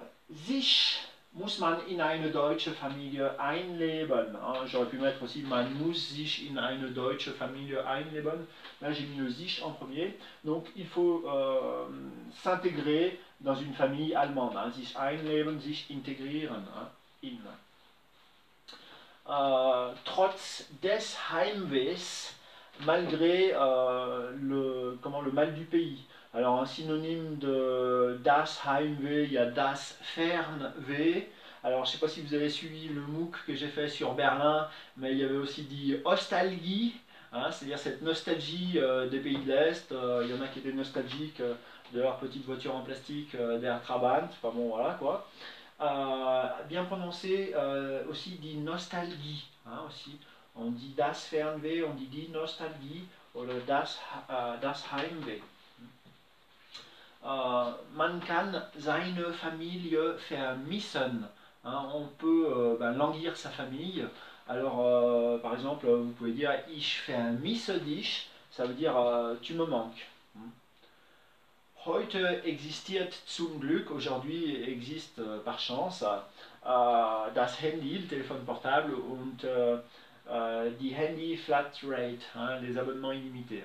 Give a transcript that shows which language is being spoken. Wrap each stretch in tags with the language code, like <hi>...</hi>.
<de>Sich muss man in eine deutsche Familie einleben.</de> <fr>J'aurais pu mettre aussi</fr> <de>man muss sich in eine deutsche Familie einleben.</de> <fr>Là j'ai mis le sich en premier. Donc il faut s'intégrer dans une famille allemande.</fr> <de>Sich einleben, sich integrieren. In. Trotz des Heimwehs,</de> <fr>malgré le mal du pays. Alors un synonyme de das Heimweh, il y a das Fernweh. Alors je ne sais pas si vous avez suivi le MOOC que j'ai fait sur Berlin, mais il y avait aussi dit Ostalgie, c'est-à-dire cette nostalgie des pays de l'Est. Il y en a qui étaient nostalgiques de leur petite voiture en plastique, der Trabant, enfin bon voilà quoi. Bien prononcé aussi dit nostalgie, aussi. On dit das Fernweh, on dit die Nostalgie, ou das Heimweh.</fr> <de>Man kann seine Familie vermissen.</de> <fr>On peut languir sa famille. Alors, par exemple, vous pouvez dire</fr> <de>ich vermisse dich,</de> <fr>ça veut dire tu me manques.</fr> <de>Heute existiert zum Glück,</de> <fr>aujourd'hui existe par chance,</fr> <de>das Handy,</de> <fr>le téléphone portable,</fr> <de>und die Handy Flat Rate,</de> <fr>hein, les abonnements illimités.</fr>